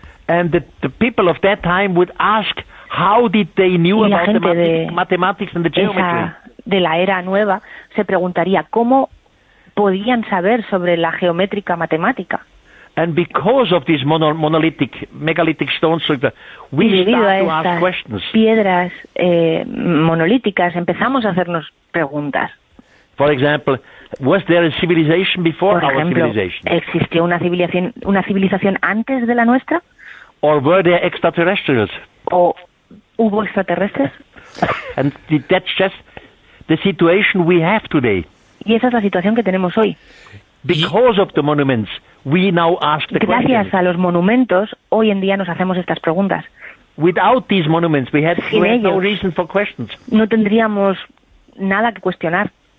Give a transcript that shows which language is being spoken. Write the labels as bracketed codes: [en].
[en] And the people of that time would ask, how did they knew [es] y la [en] about [es] gente [en] the mathematics and the geometry? [es] Esa, de la era nueva se preguntaría cómo podían saber sobre la geométrica matemática. [en] And because of these monolithic megalithic stones, like that, we start to ask questions. [es] Piedras monolíticas empezamos a hacernos preguntas. [en] For example, was there a civilization before [es] Por ejemplo, [en] our civilization? [es] ¿Existió una civilización antes de la nuestra? [en] Or were there extraterrestrials? [es] ¿O hubo extraterrestres? [en] And that's just the situation we have today. [es] Y esa es la situación que tenemos hoy. [en] Because of the monuments, we now ask the [es] Gracias [en] question. [es] A los monumentos, hoy en día nos hacemos estas preguntas. [en] Without these monuments, we had [es] ellos, [en] no reason for questions. [es] No tendríamos nada que cuestionar.